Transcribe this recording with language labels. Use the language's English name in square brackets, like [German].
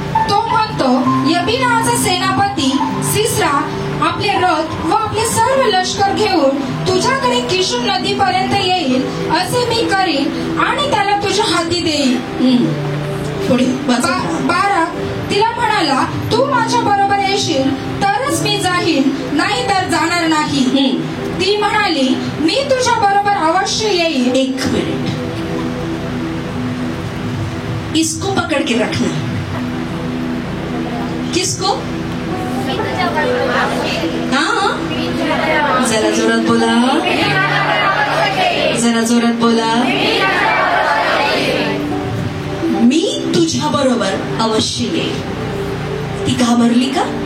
[Marathi] तो म्हणतो, यबिनाचा सेनापती सिसरा आपले रथ व आपले सर्व लष्कर घेऊन तुझ्याकडे किशोर नदीपर्यंत येईल, असे मी करीन आणि त्याला तुझ्या हाती देईन. पुढे. बाराक तिला म्हणाला, तू माझ्या बरोबर येशील तरच मी जाईन, नाही तर जाणार नाही. ती म्हणाली, मी तुझ्या बरोबर अवश्य येईल. [Hindi] एक मिनिट, इसको पकड़ के रखना. किसको? [Marathi] हाँ, जरा जोरात बोला, जरा जोरात बोला. मी तुझ्या बरोबर अवश्य येईल. ती घाबरली का?